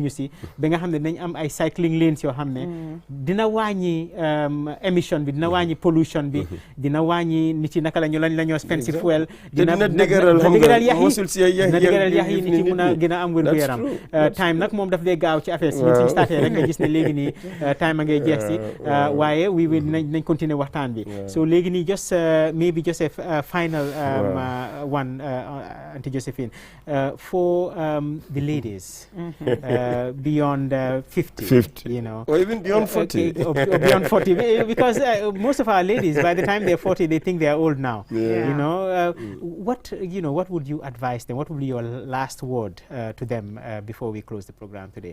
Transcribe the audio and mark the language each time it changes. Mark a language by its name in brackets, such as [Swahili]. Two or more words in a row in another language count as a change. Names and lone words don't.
[Wolof] ñu si ba nga xam ne dañ am ay [English] cycling lanes [Wolof] yoo xam ne dina wàññi émission bi dina wàññi pollution bi dina wàññi nit yi naka la ñoo spend si fuel dina dëgëral yax yi nit yi mun a gën a am wér gu yaram time nag moom daf dee gaaw ci affaire si ñun suñu starté rek nga gis ne léegi nii time a ngay jeex si waaye nañ continuer waxtaan bi so léegi nii [English] just maybe just a final one Auntie Josephine for the ladies beyond 50 you know or even beyond 40 or beyond 40 because most of our ladies by the time they're 40 they think they are old now you know what would you advise them, what would be your last word to them before we close the program today?